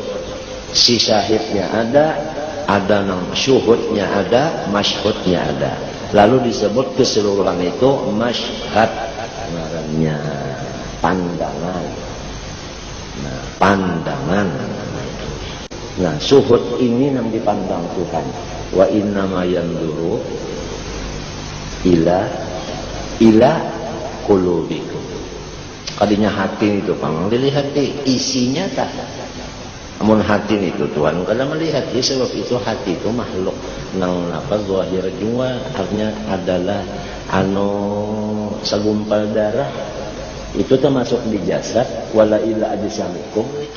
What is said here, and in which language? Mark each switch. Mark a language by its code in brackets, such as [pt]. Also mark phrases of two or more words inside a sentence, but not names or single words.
[bjn] Si syahidnya ada nang syuhudnya ada, masyhudnya ada. Lalu disebut keseluruhan itu masyhad. Ngarannya pandangan. Nah, pandangan. Nah, syuhud ini yang dipandang Tuhan. [ar] Wa innama yanzuru ila qulubikum. [bjn] Kadinya hati itu pang dilihat isinya tak. Amun hati itu Tuhan kalau melihat sebab itu hati itu makhluk nang apa zahir jua artinya adalah segumpal darah itu termasuk di jasad [ar] wala ila ajsamikum [bjn] itu.